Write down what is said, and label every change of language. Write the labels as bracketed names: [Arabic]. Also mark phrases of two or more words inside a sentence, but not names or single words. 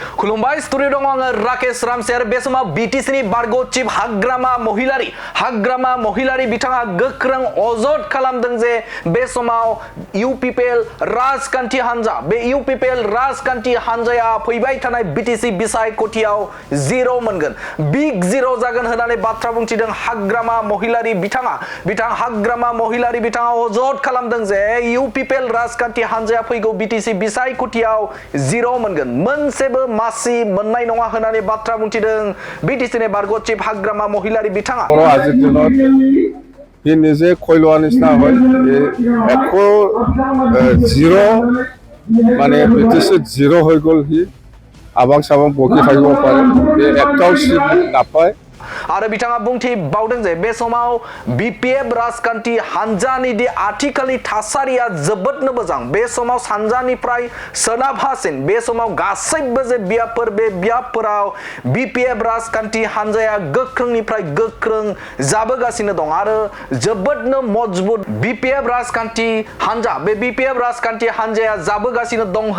[Bodo] खुलुमबाय स्टुडियो दङ आङो राकेश रामसेर बे समाव बिटिसिनि बारग' चिफ हाग्रामा महिलारि बिथाङा गोख्रों अजद खालामदों जे बे समाव इउपिपिएल राजखान्थि हान्जा बे इउपिपिएल राजखान्थि हान्जाया फैबाय थानाय बिटिसि बिसायख'थियाव जिर' मोनगोन बिग जिर' जागोन होननानै बाथ्रा बुंथिदों हाग्रामा महिलारि बिथाङा अजद खालामदों जे इउपिपिएल राजखान्थि हान्जाया फैगौ बिटिसि बिसायख'थियाव जिर' मोनगोन मोनसेबो मासि मोननाय नङा होननानै बाथ्रा बुंथिदों बिटिसिनि बारग' चिफ हाग्रामा महिलारि बिथाङा [Assamese] আজিৰ দিনত সি নিজে কৈ লোৱা নিচিনা হয় জিৰ' মানে ব্ৰিটিছত জিৰ' হৈ গ'ল সি আবাং চাবাং বকি থাকিব পাৰে একটাও চিট নাপায় [Bodo] आरो बिथाङा बुंथिबावदों जे बे समाव बिपिएफ राजखान्थि हान्जानि दि आथिखालनि थासारिया जोबोदनो मोजां बे समाव सानजानिफ्राय सोनाबहासिन बे समाव गासैबो जे बियाबफोर बे बियाबफोराव बिपिएफ राजखान्थि हान्जाया गोख्रोंनिफ्राय गोख्रों जाबोगासिनो दं आरो जोबोदनो मजबुत बिपिएफ राजखान्थि हान्जा बे बिपिएफ राजखान्थि हान्जाया जाबोगासिनो दं